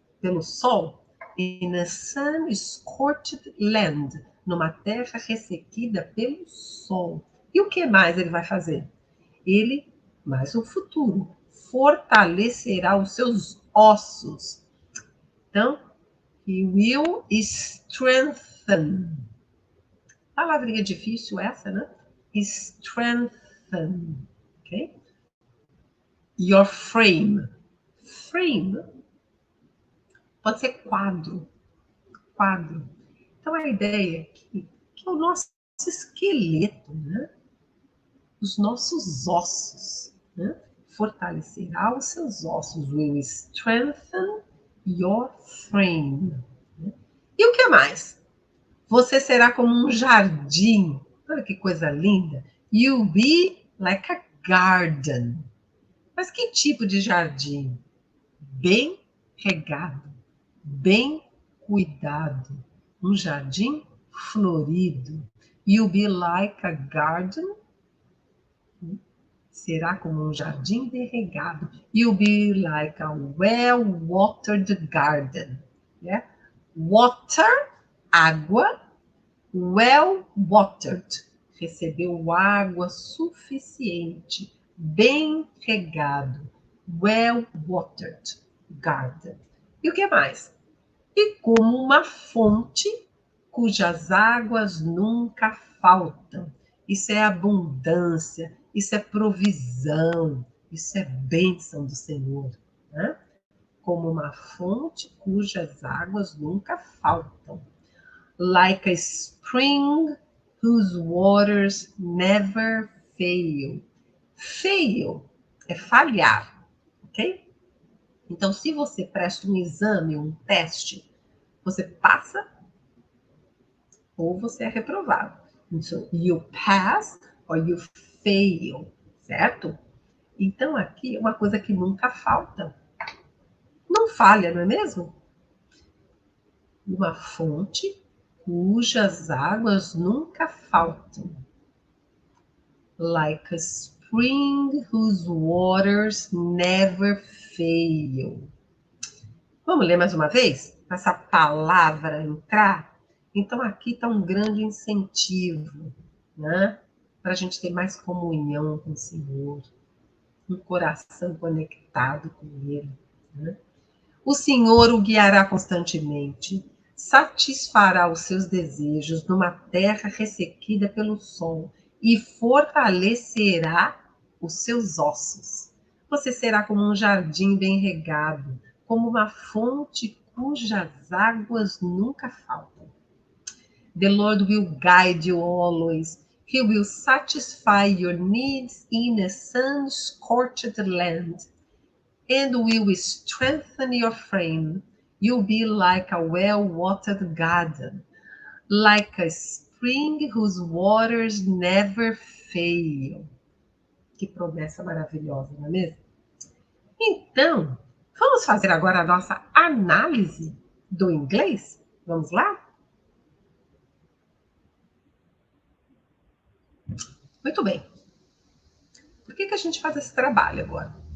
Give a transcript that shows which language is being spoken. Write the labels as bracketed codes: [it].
[pt] Pelo sol, [en] in a sun-scorched land, [pt] numa terra ressequida pelo sol. E o que mais ele vai fazer? Ele, mais o futuro, fortalecerá os seus ossos. [en] Então, he will strengthen. [pt] Palavrinha difícil essa, né? Strengthen. Ok? [en] Your frame. [pt] Frame pode ser quadro. Quadro. Então, a ideia aqui que é o nosso esqueleto, né? Os nossos ossos, né? Fortalecerá os seus ossos. [en] Will strengthen your frame. [pt] Né? E o que mais? Você será como um jardim. Olha que coisa linda. [en] You'll be like a garden. [pt] Mas que tipo de jardim? Bem regado, bem cuidado. Um jardim florido. [en] You'll be like a garden. [pt] Será como um jardim bem regado. [en] You'll be like a well-watered garden. Yeah? Water, água. [pt] Well-watered, recebeu água suficiente, bem regado. [en] Well-watered garden. [pt] E o que mais? E como uma fonte cujas águas nunca faltam. Isso é abundância, isso é provisão, isso é bênção do Senhor. Né? Como uma fonte cujas águas nunca faltam. [en] Like a spring whose waters never fail. [pt] Fail é falhar, ok? Então, se você presta um exame, um teste, você passa ou você é reprovado. [en] So, you pass or you fail, certo? [pt] Então, aqui é uma coisa que nunca falta. Não falha, não é mesmo? Uma fonte cujas águas nunca faltam. [en] Like a spring whose waters never fail. [pt] Vamos ler mais uma vez? Essa palavra entrar? Então, aqui está um grande incentivo, né? Para a gente ter mais comunhão com o Senhor, um coração conectado com Ele. Né? O Senhor o guiará constantemente, satisfará os seus desejos numa terra ressequida pelo sol e fortalecerá os seus ossos. Você será como um jardim bem regado, como uma fonte cujas águas nunca faltam. [en] The Lord will guide you always. He will satisfy your needs in a sun-scorched land and will strengthen your frame. You'll be like a well-watered garden, like a spring whose waters never fail. [pt] Que promessa maravilhosa, não é mesmo? Então, vamos fazer agora a nossa análise do inglês? Vamos lá? Muito bem. Por que a gente faz esse trabalho agora?